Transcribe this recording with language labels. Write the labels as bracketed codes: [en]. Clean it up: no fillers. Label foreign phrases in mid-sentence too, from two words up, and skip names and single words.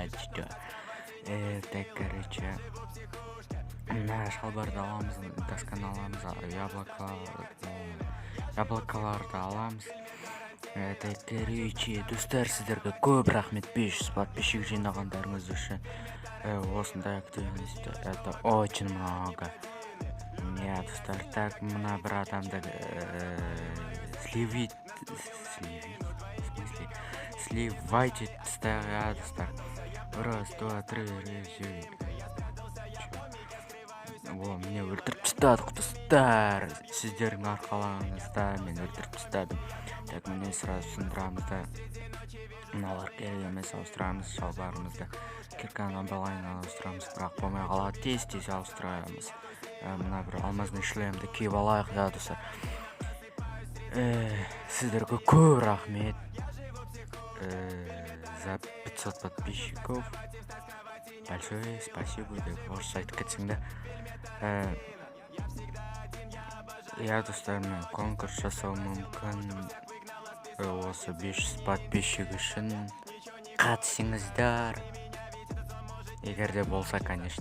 [ru] Так, короче, [kk] мына шалбарды аламыз, досканы аламыз, яблокаларды аламыз. [ru] Так, короче, [kk] достар, сіздерге көп рахмет. 500 подписчик жинағандарыңыз үшін. [ru] Осындай активность, это очень много. [kk] Достар, так, мына бір адамды сливайте достар. [ru] Раз, два, три, О, [kk] мені өлтіріп тастадық достар. Сіздердің арқаларыңызда мен өлтіріп тастадым. Так, міне сразу сындырамыз да. Мыналар керек емес, ауыстырамыз шалбарымызды. Кирканы балайын ауыстырамыз, бірақ болмай қалады. Тез ауыстырамыз. Мына бір алмазный шлемді киіп алайық, достар. Сіздерге көп рахмет. [ru] За 500 подписчиков. Большое спасибо [kk] деп орысша айтып кетсең да. Достар, мен конкурс жасау мүмкін. Осы 500 подписчик үшін қатысыңыздар. Егер де болса, конечно.